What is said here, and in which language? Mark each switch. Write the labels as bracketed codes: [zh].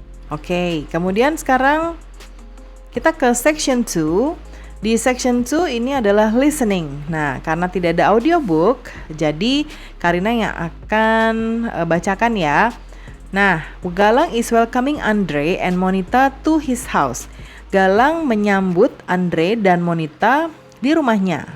[id] Oke, kemudian sekarang kita ke section 2. Di section 2 ini adalah listening. Nah, karena tidak ada audiobook, jadi Karina yang akan bacakan ya. [en] Nah, Galang is welcoming Andre and Monita to his house. [id] Galang menyambut Andre dan Monita di rumahnya.